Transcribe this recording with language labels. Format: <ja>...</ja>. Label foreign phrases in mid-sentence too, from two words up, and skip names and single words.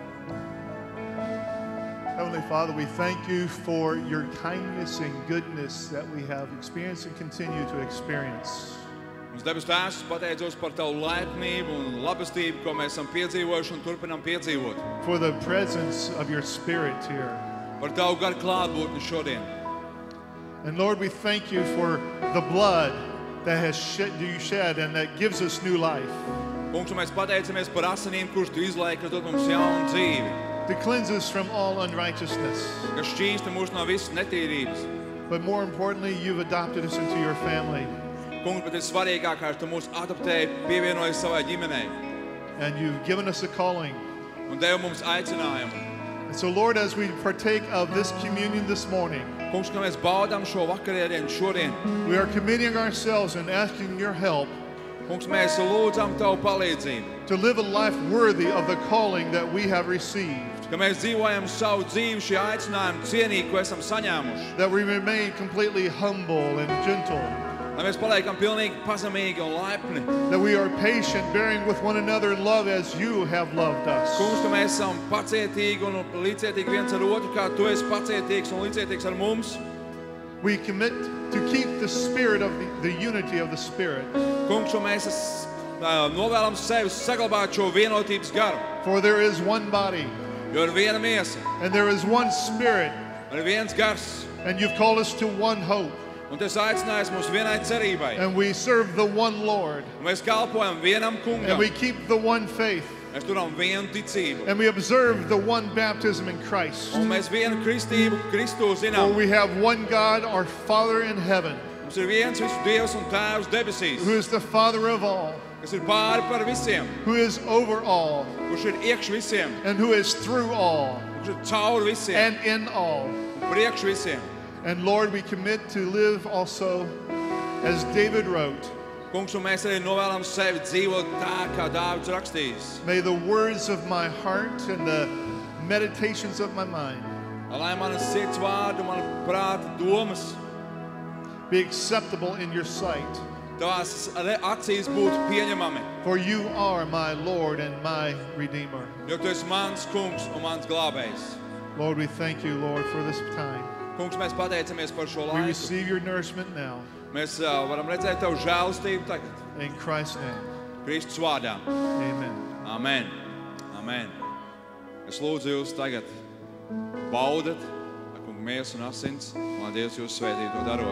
<en>Heavenly Father, we thank you for your kindness and goodness that we have experienced and continue to experience.</en> <lv>Mums debes Tēvs, pateicos par tavu laipnību un labestību, ko mēs esam piedzīvojuši un turpinām piedzīvot.</lv> <en>For the presence of your Spirit here.</en> <lv>Par tavu garu klātbūtni šodien.</lv> <en>And Lord, we thank you for the blood that you shed and that gives us new life.</en> <lv>Kungs, mēs pateicamies par asinīm, kurš tu izlai, kas dod mums jaunu dzīvi.</lv> <en>To cleanse us from all unrighteousness.</en> <lv>Kas šķīsta mūs no visas netīrības.</lv> <en>But more importantly, you've adopted us into your family.</en> <lv>Kungs, bet ir svarīgākais, tu mūs adoptēji, pievienoji savai ģimenei.</lv> <en>And you've given us a calling.</en> <lv>Un devi mums aicinājumu.</lv> <en>And so, Lord, as we partake of this communion this morning,</en> <lv>Kungs, ka mēs baudām šo vakarēdienu šodien.</lv> <en>We are committing ourselves and asking your help.</en> <lv>Kungs, mēs lūdzam tavu palīdzību.</lv> <en>To live a life worthy of the calling that we have received.</en> <lv>Ka mēs dzīvojam savu dzīvi šī aicinājumu cienīgi, ko esam saņēmuši.</lv> <en>That we remain completely humble and gentle.</en> <lv>Lai mēs paliekam pilnīgi pazemīgi un laipni.</lv> <en>That we are patient, bearing with one another in love as you have loved us.</en> <lv>Kungs, ka mēs esam pacietīgi un līdzcietīgi viens ar otru, kā tu esi pacietīgs un līdzcietīgs ar mums.</lv> <en>We commit to keep the spirit of the unity of the Spirit.</en> <lv>Kungs, un mēs novēlam sevi saglabāt šo vienotības garu.</lv> <en>For there is one body.</en> <lv>Jo ir viena miesa.</lv> <en>And there is one Spirit.</en> <lv>Un ir viens gars.</lv> <en>And you've called us to one hope.</en> <lv>Un tas aicinājis mūs vienai cerībai.</lv> <en>And we serve the one Lord.</en> <lv>Un mēs kalpojam vienam kungam.</lv> <en>And we keep the one faith.</en> <lv>Mēs turam vienu ticību.</lv> <en>And we observe the one baptism in Christ.</en> <lv>Un mēs vienu kristību Kristu zinām.</lv> <en>For we have one God, our Father in heaven.</en> <lv>Mums ir viens visu Dievs un Tēvs debesīs.</lv> <en>Who is the Father of all.</en> <lv>Kas ir pāri par visiem.</lv> <en>Who is over all.</en> <lv>Kurš ir iekš visiem.</lv> <en>And who is through all.</en> <lv>Kurš ir caur visiem.</lv> <en>And in all.</en> <lv>Un priekš visiem.</lv> <en>And Lord, we commit to live also as David wrote.</en> <lv>Kungs, un mēs arī novēlam sevi dzīvot tā, kā Dāvids rakstījis.</lv> <en>May the words of my heart and the meditations of my mind</en> <lv>Lai manas sirds vārdu, mana prāta domas</lv> <en>be acceptable in your sight.</en> <lv>Tavās acīs būtu pieņemami.</lv> <en>For you are my Lord and my Redeemer.</en> <lv>Jo tu esi mans kungs un mans glābējs.</lv> <en>Lord, we thank you, Lord, for this time.</en> <lv>Kungs, mēs pateicamies par šo</lv> <en>We</en> <lv>laiku.</lv> <en>receive your nourishment now.</en> <lv>Mēs varam redzēt tavu žēlastību tagad.</lv> <en>In Christ's name.</en> <lv>Kristus vārdā.</lv> <en>Amen.</en> <lv>Amen. Amen. Es lūdzu jūs tagad baudat kunga miesu un asins, lai Dievs jūs svētītu to darot.</lv>